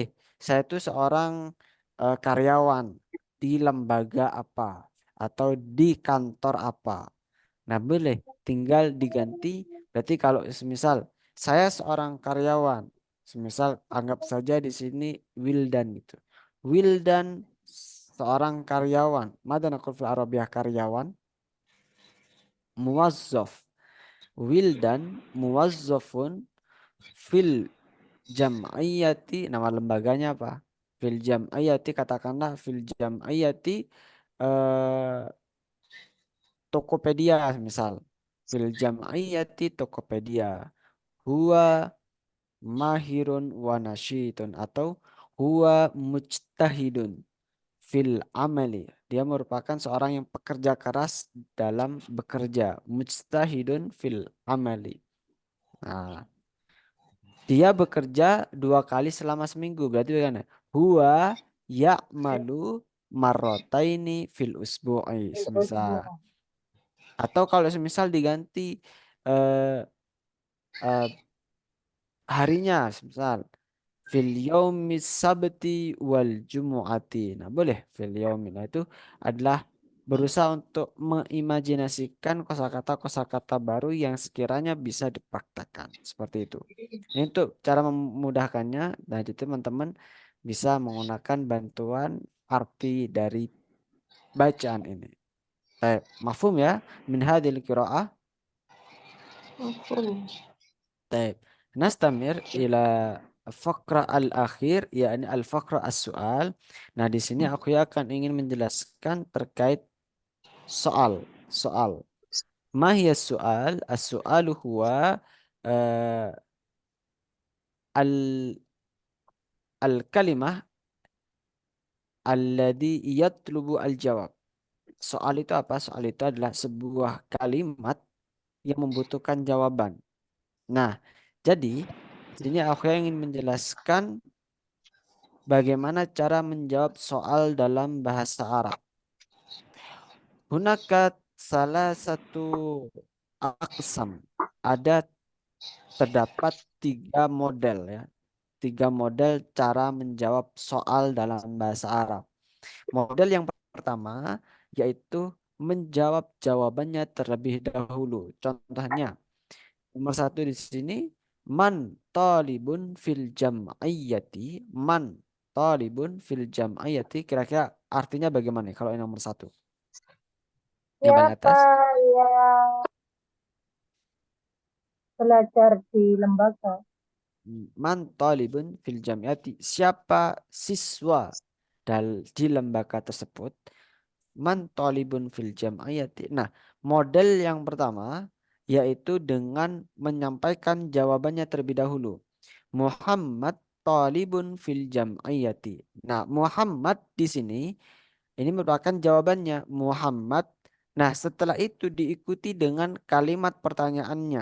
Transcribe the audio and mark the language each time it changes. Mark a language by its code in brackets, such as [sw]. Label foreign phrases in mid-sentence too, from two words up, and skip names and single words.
[id] Saya itu seorang karyawan di lembaga apa atau di kantor apa. Nah, boleh. Tinggal diganti. Berarti kalau semisal saya seorang karyawan, semisal anggap saja di sini Wildan gitu. Wildan seorang karyawan. [ar] ماذا نقول في العربية karyawan. موظف. Wildan موظفٌ في الجمعية, [id] nama lembaganya apa? [ar] في الجمعية, katakanlah في الجمعية eh, Tokopedia misal. في الجمعية Tokopedia. هو ماهرٌ وناشطٌ, atau هو مجتهدٌ في العمل. [id] Dia merupakan seorang yang pekerja keras dalam bekerja. [ar] مجتهدٌ في العمل. [id] Nah, dia bekerja 2 kali selama seminggu. Berarti bagaimana? [ar] هو يعمل مرتين في الأسبوع. [id] Semisal. Atau kalau semisal diganti eh, eh, harinya. Semisal. [ar] في يوم السبت والجمعة. [id] Nah, boleh [ar] في اليوم. [id] Nah, itu adalah berusaha untuk mengimajinasikan kosakata-kosakata baru yang sekiranya bisa dipraktekkan. Seperti itu. Ini untuk cara memudahkannya. Nah, jadi teman-teman bisa menggunakan bantuan arti dari bacaan ini. [ar] Baik, مفهوم يا من هذه القراءة. [id] Mafhum. Baik. [ar] نستمر إلى الفقرة الأخيرة، يعني الفقرة السؤال. [id] Nah, di sini aku ya akan ingin menjelaskan terkait soal. Soal. [ar] ما هي سؤال? السؤال هو eh، ال الكلمة الذي يطلب الجواب. [id] Soal itu apa? Soal itu adalah sebuah kalimat yang membutuhkan jawaban. Nah, jadi di sini aku ingin menjelaskan bagaimana cara menjawab soal dalam bahasa Arab. Hunakat salah satu aksam. Terdapat 3 model ya. 3 model cara menjawab soal dalam bahasa Arab. Model yang pertama yaitu menjawab jawabannya terlebih dahulu. Contohnya, nomor 1 di sini, [ar] من طالبٌ في الجمعية. من طالبٌ في الجمعية. [id] Kira-kira artinya bagaimana kalau yang nomor 1? Yang paling Siapa atas. yang belajar di lembaga? [ar] من طالبٌ في الجمعية. [id] Siapa siswa di lembaga tersebut? [ar] من طالبٌ في الجمعية. [id] Nah, model yang pertama yaitu dengan menyampaikan jawabannya terlebih dahulu. [ar] Muhammad طالبٌ في الجمعية. [id] Nah, Muhammad di sini ini merupakan jawabannya. Muhammad. Nah, setelah itu diikuti dengan kalimat pertanyaannya.